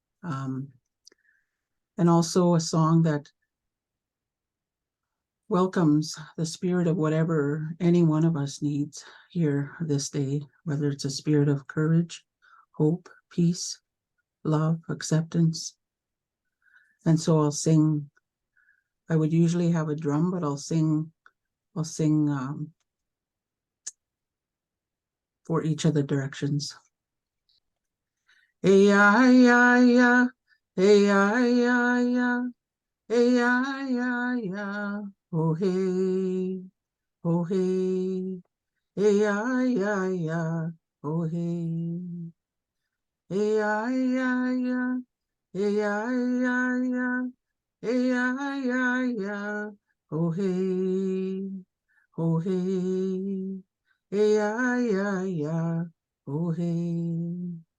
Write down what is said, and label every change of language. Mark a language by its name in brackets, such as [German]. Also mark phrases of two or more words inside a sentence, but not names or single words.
[English] And also a song that welcomes the spirit of whatever any one of us needs here this day, whether it's a spirit of courage, hope, peace, love, acceptance. And so I'll sing. I would usually have a drum, but I'll sing for each of the directions. Hey ya ya ya, hey ya ya ya, hey ya ya ya, oh hey, oh hey, hey ya ya ya, oh hey. E-I-I-Ya, E-I-I-Ya, E-I-I-Ya, oh hey, oh hey, E-I-I-Ya, oh hey,